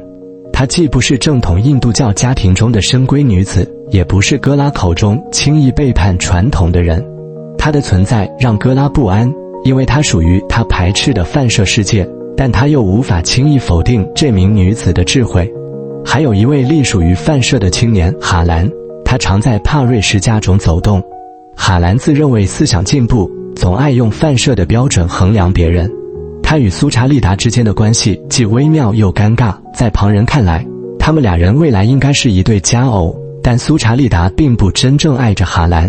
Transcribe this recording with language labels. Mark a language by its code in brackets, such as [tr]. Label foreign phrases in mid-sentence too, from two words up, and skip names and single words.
[zh] 她既不是正統印度教家庭中的深閨女子，也不是哥拉口中輕易背叛傳統的人。她的存在讓哥拉不安，因為她屬於他排斥的泛舍世界，但他又無法輕易否定這名女子的智慧。還有一位隸屬於泛舍的青年哈蘭，他常在帕瑞什家中走動。哈蘭自認為思想進步，總愛用泛舍的標準衡量別人。他與蘇查利達之間的關係既微妙又尷尬，在旁人看來，他們倆人未來應該是一對佳偶，但蘇查利達並不真正愛着哈蘭。